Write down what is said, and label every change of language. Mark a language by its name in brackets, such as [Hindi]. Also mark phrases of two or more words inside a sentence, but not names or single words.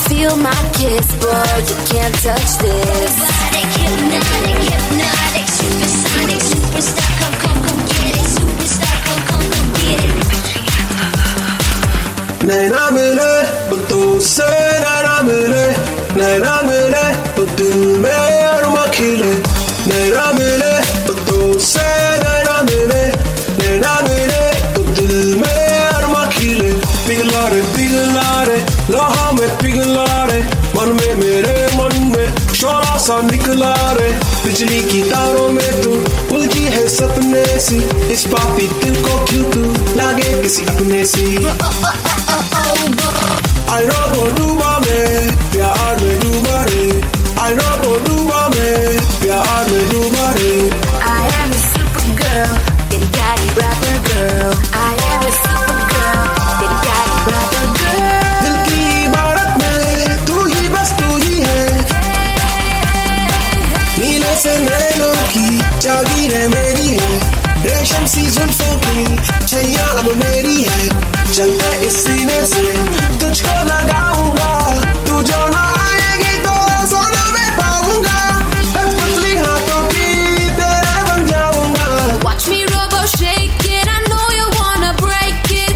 [English] feel my kiss, boy, you can't touch this. Hypnotic, hypnotic, hypnotic, supersonic, superstar, come get it. Superstar, come get it. [Hindi] नैना मिले तुझसे, नैना मिले, नैना मिले तो दिल में अरमा खिले। नैना मिले तुझसे, नैना मिले, नैना मिले तो दिल में अरमा खिले। पिघला रे लोहा में पिघला रे, मन में मेरे मन में शोला सा निकला रे। बिजली की तारों में तू उलझी है सपने सी, इस पापी दिल को क्यों तू लागे किसी अपने सी। [English] I know [Hindi] वो डूबा मैं प्यार में डूबा रे। [English] I know [Hindi] वो डूबा मैं प्यार में डूबा रे। [English] I am a super girl, big daddy rapper girl. I am a super girl, big daddy rapper girl. [Hindi] दिल की इबारत में तू ही बस तू ही है। नीले से नैनों की जागीर है मेरी है, रेशम सी जुल्फों की छैया अब मेरी है। चलते इस सीने से तुझको लगाऊंगा, तू जो ना आएगी तो सोना मैं पाऊंगा। पतली हाथों की तेरा बन जाऊंगा। [English] Watch me robo shake it, I know you wanna break it.